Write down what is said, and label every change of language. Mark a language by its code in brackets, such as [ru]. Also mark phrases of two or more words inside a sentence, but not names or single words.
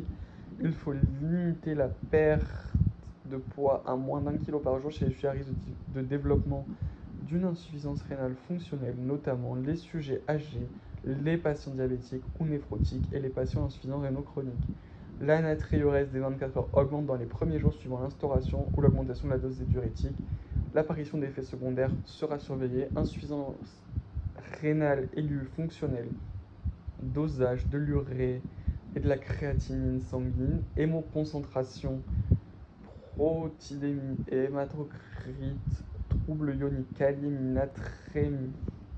[fr] Il faut limiter la perte de poids à moins d'1 kg par jour chez les sujets à risque de développement d'une insuffisance rénale fonctionnelle, notamment les sujets âgés, les patients diabétiques ou néphrotiques et les patients insuffisants rénaux chroniques. La natriurèse des 24 heures augmente dans les premiers jours suivant l'instauration ou l'augmentation de la dose des diurétiques. L'apparition d'effets secondaires sera surveillée. Insuffisance rénale aiguë fonctionnelle, dosage de l'urée et de la créatinine sanguine, hémoconcentration, protidémie et hématocrite, troubles ioniques, kaliémie, natrémie,